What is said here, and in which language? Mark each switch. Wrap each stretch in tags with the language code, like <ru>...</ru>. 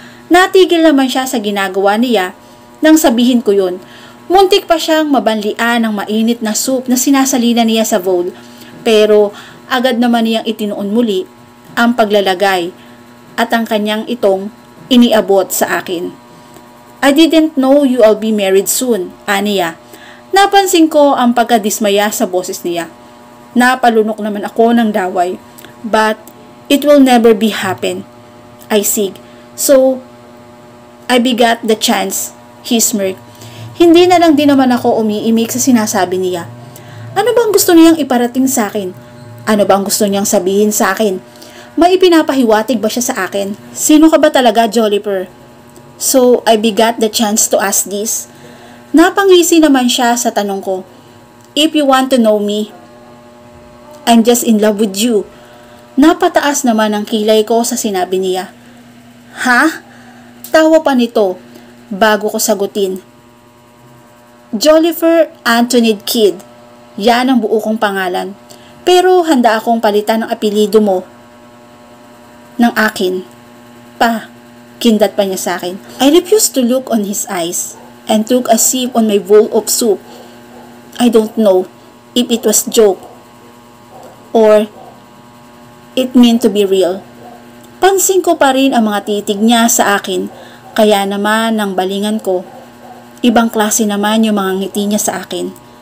<tl>Natigil naman siya sa ginagawa niya nang sabihin ko yun. Muntik pa siyang mabanlian ng mainit na soup na sinasalina niya sa bowl. Pero agad naman niyang itinuon muli ang paglalagay at ang kanyang itong iniabot sa akin.</tl> <en>I didn't know you all be married soon, aniya.</en> <tl>Napansin ko ang pagkadismaya sa boses niya. Napalunok naman ako ng daway.</tl> <en>But it will never be happen. I sig. So, I begot the chance. He smirked.</en> <tl>Hindi na lang din naman ako umiimik sa sinasabi niya. Ano bang gusto niyang iparating sa akin? Ano bang gusto niyang sabihin sa akin? May ipinapahiwatig ba siya sa akin? Sino ka ba talaga, Jolliper?</tl> <en>So, I begot the chance to ask this.</en> <tl>Napangisi naman siya sa tanong ko.</tl> <en>If you want to know me, I'm just in love with you.</en> <tl>Napataas naman ang kilay ko sa sinabi niya. Ha? Tawa pa nito bago ko sagutin. Jollifer Antoinette Kidd. Yan ang buo kong pangalan. Pero handa akong palitan ang apelido mo ng akin. Pa, kindat pa niya sa akin.</tl> <en>I refused to look on his eyes and took a sip on my bowl of soup. I don't know if it was joke or it meant to be real.</en> <tl>Pansin ko pa rin ang mga titig niya sa akin, kaya naman nang balingan ko. Ibang klase naman yung mga ngiti niya sa akin.</tl>